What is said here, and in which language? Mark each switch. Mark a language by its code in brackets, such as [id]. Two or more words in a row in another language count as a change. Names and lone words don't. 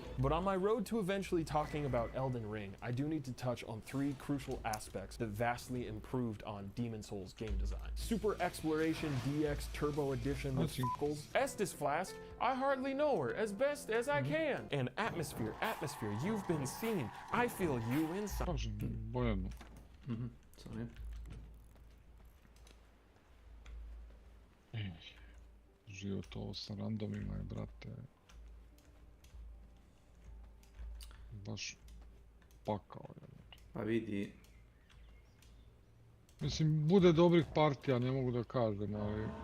[en] But on my road to eventually talking about Elden Ring, I do need to touch on 3 crucial aspects that vastly improved on Demon Souls game design. Super Exploration DX Turbo Edition with circles. Estus Flask, I hardly know her, as best as I can. And Atmosphere, you've been seen. I feel you inside. [sr] Bojano. [en] Sorry. [sr] Život ovo sa randomima je, brate, baš pakao je. Pa vidi. Mislim, bude dobrih partija, ne mogu da kažem, ali...